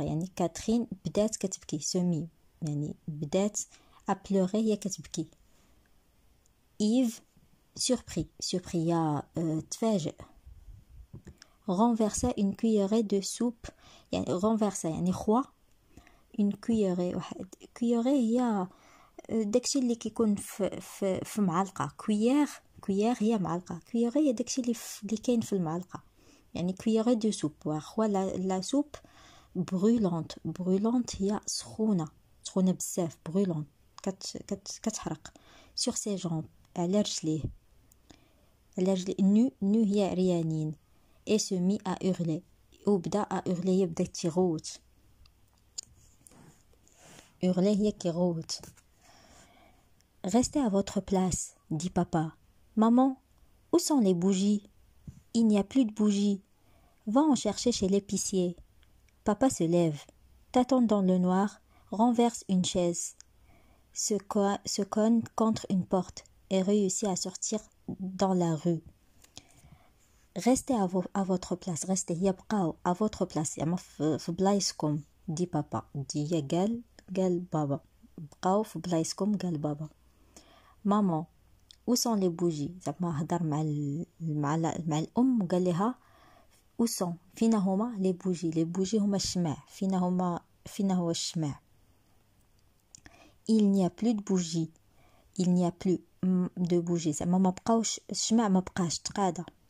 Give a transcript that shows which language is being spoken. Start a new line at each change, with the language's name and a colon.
Arabic: يعني Catherine بدات كتبكي.
French: Se mit
Arabic: يعني بدات
French: à pleurer
Arabic: هي كتبكي.
French: Yves surpris
Arabic: يا تفاجئ.
French: renversa une cuillerée de soupe.
Arabic: يعني renversa يعني خوا une cuillerée. cuillerée هي داكشي اللي كيكون في معلقه. cuillère هي معلقه. cuillerée هي داكشي اللي كاين في المعلقه.
French: يعني cuillerée de soupe.
Arabic: واخا لا سوب brûlante هي سخونه بزاف. brûlante كتحرق.
French: sur ses jambes
Arabic: على رجليه. nu هي عريانين.
French: et se mit à hurler.
Arabic: وبدا à hurler هي بدات تيغوت. hurler هي كيغوت.
French: Restez à votre place, dit papa. Maman, où sont les bougies? Il n'y a plus de bougies. Va en chercher chez l'épicier. Papa se lève, tâtonne dans le noir, renverse une chaise, se cogne contre une porte et réussit à sortir dans la rue. Restez à votre place. Restez
Arabic: يبقاو
French: à votre place.
Arabic: يعني في بلايصكم.
French: dit papa.
Arabic: dit قال بابا. بقاو في بلايصكم قال بابا.
French: Maman, où sont les bougies?
Arabic: زعما هضر مع الام وقال لها
French: où sont
Arabic: فين هما
French: les bougies.
Arabic: les bougies هما الشمع. فين هو الشمع.
French: il n'y a plus de bougies. il n'y a plus de bougies
Arabic: زعما ما بقاوش الشمع ما بقاش تقاده.